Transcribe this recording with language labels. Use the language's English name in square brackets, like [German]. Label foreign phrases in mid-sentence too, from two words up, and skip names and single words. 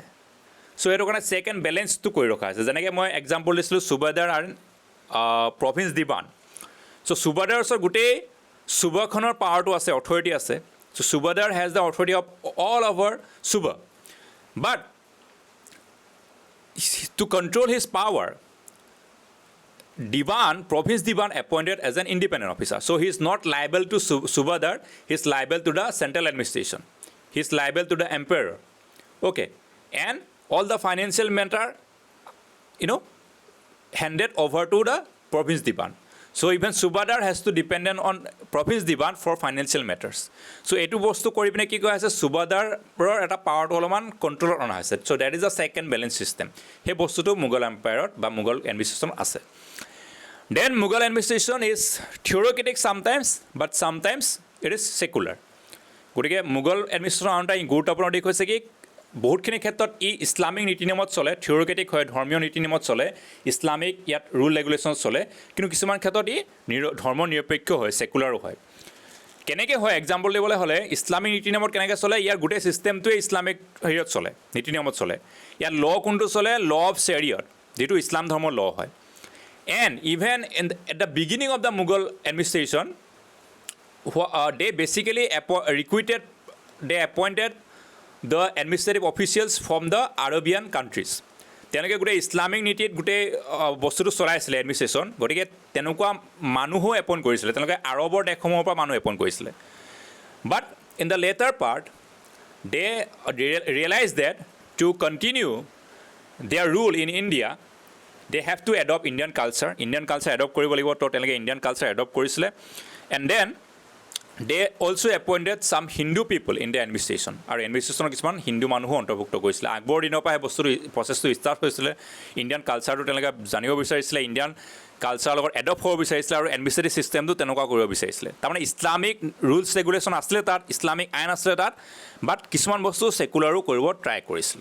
[Assamese] চ' সেইটো কাৰণে [English] check and balanceটো [Assamese] কৰি ৰখা হৈছে। যেনেকৈ মই এক্সাম্পল দিছিলোঁ সুবাদাৰ আৰু প্ৰভিন্স দিৱান। চ' সুবাদাৰৰ ওচৰত গোটেই সুবাখনৰ পাৱাৰটো আছে, অথৰিটি আছে। [English] So Subadar has the authority of all over Suba. But to control his power, Diwan, Province Diwan appointed as an independent officer. So he is not liable to Subadar, he is liable to the central administration. He is liable to the emperor. Okay. And all the financial matter, handed over to the Province Diwan. So even Subadar has to dependent on Province Diwan for financial matters. [Assamese] So এইটো বস্তু কৰি পিনে কি কোৱা হৈছে, সুবাদাৰৰ এটা পাৱাৰটো অলপমান কণ্ট্ৰলত অনা হৈছে। [English] So that is the check and balance system. [Assamese] সেই বস্তুটো মোগল এম্পায়াৰত বা মোগল এডমিনিষ্ট্ৰেশ্যনত আছে। [English] Then Mughal administration is theocratic sometimes, but sometimes it is secular. [Assamese] গতিকে মোগল এডমিনিষ্ট্ৰেশ্যন আনটা গুৰুত্বপূৰ্ণ দিশ হৈছে কি, বহুতখিনি ক্ষেত্ৰত ই ইছলামিক নীতি নিয়মত চলে, থিয়ৰিকেটিক হয়, ধৰ্মীয় নীতি নিয়মত চলে, ইছলামিক ইয়াত [English] rule regulation [Assamese] চলে, কিন্তু কিছুমান ক্ষেত্ৰত ই ধৰ্ম নিৰপেক্ষ হয়, ছেকুলাৰো হয়। কেনেকৈ হয় এক্সাম্পল দিবলৈ হ'লে, ইছলামিক নীতি নিয়মত কেনেকৈ চলে, ইয়াৰ গোটেই ছিষ্টেমটোৱে ইছলামিক হেৰিয়ত চলে, নীতি নিয়মত চলে। ইয়াত ল' কোনটো চলে, [English] law of Sharia, [Assamese] যিটো ইছলাম ধৰ্মৰ ল' হয়। [English] And even at the beginning of the Mughal administration, they basically appointed the administrative officials from the Arabian countries. [Assamese] তেওঁলোকে গোটেই ইছলামিক নীতিত গোটেই বস্তুটো চলাইছিলে এডমিনিষ্ট্ৰেশ্যন। গতিকে তেনেকুৱা মানুহো এপইণ্ট কৰিছিলে, তেওঁলোকে আৰবৰ দেশসমূহৰ পৰা মানুহ এপইণ্ট কৰিছিলে। [English] But in the latter part they realize that to continue their rule in India, they have to adopt Indian culture. Indian culture adopt [Assamese] কৰিব লাগিব, তো তেওঁলোকে [English] Indian culture adopt [Assamese] কৰিছিলে। [English] and then they also appointed some Hindu people in the administration. [Assamese] আৰু এডমিনিষ্ট্ৰেশ্যনৰ কিছুমান হিন্দু মানুহো অন্তৰ্ভুক্ত কৰিছিলে। আকবৰৰ দিনৰ পৰা সেই বস্তুটো [English] processটো start [Assamese] হৈছিলে। [English] Indian cultureটো [Assamese] তেওঁলোকে জানিব বিচাৰিছিলে, [English] Indian cultureৰ [Assamese] লগত এডপ্ট হ'ব বিচাৰিছিলে, আৰু [English] administrative systemটো [Assamese] তেনেকুৱা কৰিব বিচাৰিছিলে। তাৰমানে [English] Islamic rules regulation [Assamese] আছিলে তাত, ইছলামিক আইন আছিলে তাত, বাট কিছুমান বস্তু ছেকুলাৰো কৰিব ট্ৰাই কৰিছিলে।